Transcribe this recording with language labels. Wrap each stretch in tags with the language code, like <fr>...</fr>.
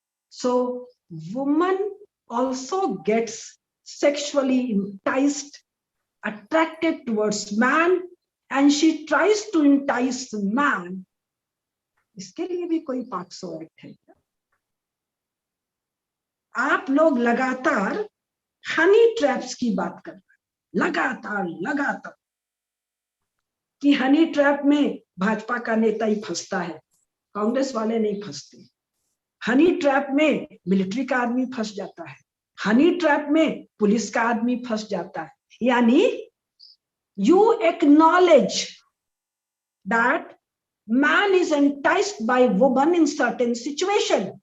<en>So woman also gets sexually enticed, attracted towards man, and she tries to entice man.</en> <hi>इसके लिए भी कोई POCSO act है क्या? आप लोग लगातार हनी ट्रैप्स की बात कर रहे हैं, लगातार कि हनी ट्रैप में भाजपा का नेता ही फंसता है, कांग्रेस वाले नहीं फंसते। हनी ट्रैप में मिलिट्री का आदमी फंस जाता है, हनी ट्रैप में पुलिस का आदमी फंस जाता है। यानी</hi> <en>You acknowledge that man is enticed by woman in certain situation.</en>